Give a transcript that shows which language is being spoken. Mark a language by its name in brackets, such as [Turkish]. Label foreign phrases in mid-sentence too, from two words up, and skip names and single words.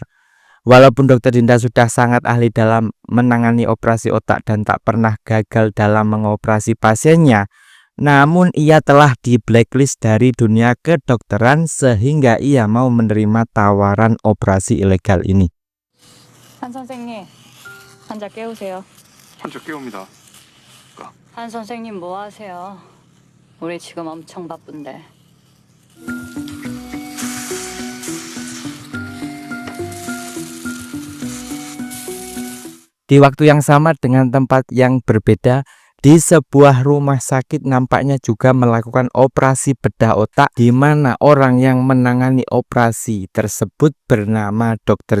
[Indonesian] Walaupun Dr. Dinda sudah sangat ahli dalam menangani operasi otak dan tak pernah gagal dalam mengoperasi pasiennya, namun ia telah di blacklist dari dunia kedokteran sehingga ia mau menerima tawaran operasi ilegal ini. [Korean] 한 선생님, 환자 깨우세요. 환자 깨웁니다. 한 선생님 뭐 하세요? 우리 지금 엄청 바쁜데. [Indonesian] Di waktu yang sama dengan tempat yang berbeda, di sebuah rumah sakit nampaknya juga melakukan operasi bedah otak, di mana orang yang menangani operasi tersebut bernama Dr.